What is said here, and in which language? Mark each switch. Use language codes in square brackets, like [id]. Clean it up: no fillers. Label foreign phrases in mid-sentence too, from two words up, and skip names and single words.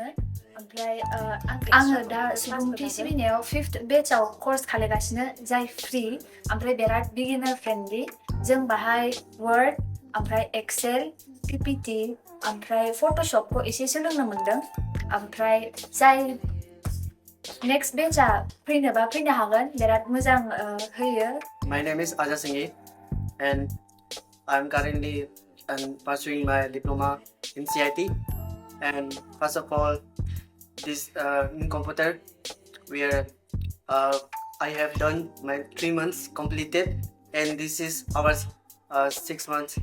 [brx] ओमफ्राय आङो दा सुबुंथि सिबिनायाव 5th बेचआव कर्स खालायगासिनो जाय फ्रि ओमफ्राय बिराद [en] beginner friendly. [brx] जों बाहाय वर्ड ओमफ्राय एक्सेल, PPT ओमफ्राय फट'शपखौ एसे सोलोंनो मोन्दों। ओमफ्राय जाय नेक्स्ट बेचआ फैनोबा फैनो हागोन, बिराद मोजां होयो। [en] My name is Ajay Singhi and I'm currently pursuing my diploma in CIT. And first of all, this in computer where I have done my 3 months completed, and this is our 6 months.